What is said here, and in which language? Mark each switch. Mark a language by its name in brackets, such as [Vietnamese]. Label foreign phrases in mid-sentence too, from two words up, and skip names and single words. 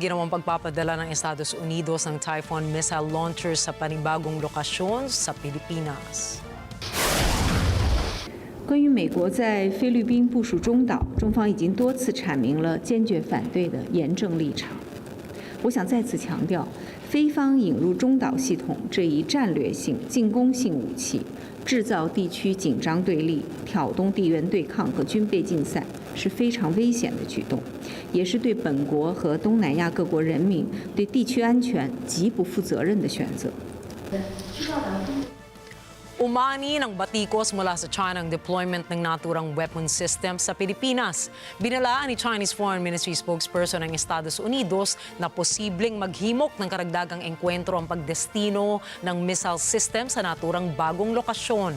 [Filipino] ginawang pagpapadala ng Estados Unidos ng Typhoon [English] missile launcher [Filipino] sa panibagong lokasyon sa Pilipinas. [Chinese] 关于美国在菲律宾部署中岛，中方已经多次阐明了坚决反对的严正立场。我想再次强调，菲方引入中岛系统这一战略性、进攻性武器，制造地区紧张对立、挑动地缘对抗和军备竞赛，是非常危险的举动，也是对本国和东南亚各国人民、对地区安全极不负责任的选择。 [Filipino] Umani ng batikos mula sa China ang deployment ng naturang [English] weapon system [Filipino] sa Pilipinas. Binalaan ni [English] Chinese Foreign Ministry spokesperson [Filipino] ng Estados Unidos na posibleng maghimok ng karagdagang engkwentro ang pagdestino ng [English] missile system [Filipino] sa naturang bagong lokasyon.